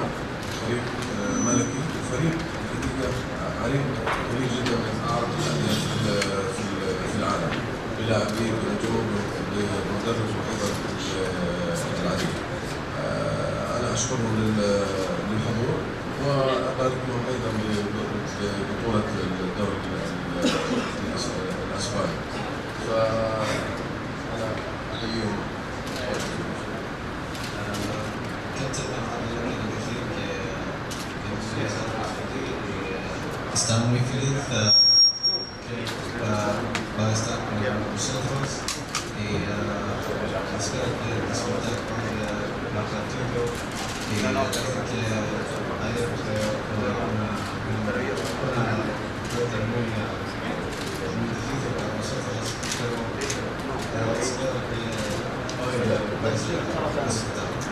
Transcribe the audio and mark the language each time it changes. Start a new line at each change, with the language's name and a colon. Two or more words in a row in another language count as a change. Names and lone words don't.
Arabic: فريق ملكي، فريق حقيقة عريق كبير جدا من أعرق الأندية في العالم، بلاعبين بنجوم بمدرب وأيضا العديد. أنا أشكرهم للحضور، وأبارك لهم أيضا ببطولة الدوري الأسباني، فأنا أحييهم.
Spanish: Están muy felices para estar con nosotros y espero que disfruten con el partido, y creo que ayer fue una derrota muy difícil para nosotros, pero espero que hoy va a ser el resultado.